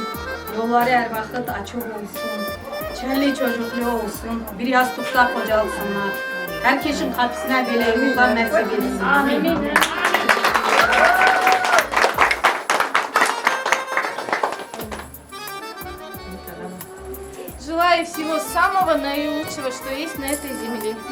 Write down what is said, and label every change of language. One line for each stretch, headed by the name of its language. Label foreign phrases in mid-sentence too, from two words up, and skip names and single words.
Crimean Tatar: Yolları her vakit açık olsun. Çelli çocuklu olsun. Bir yastıkta kocalsınlar. Herkesin kapısına böyle yollar nasip etsin. Amin.
Russian: Желаю всего самого наилучшего, что есть на этой земле.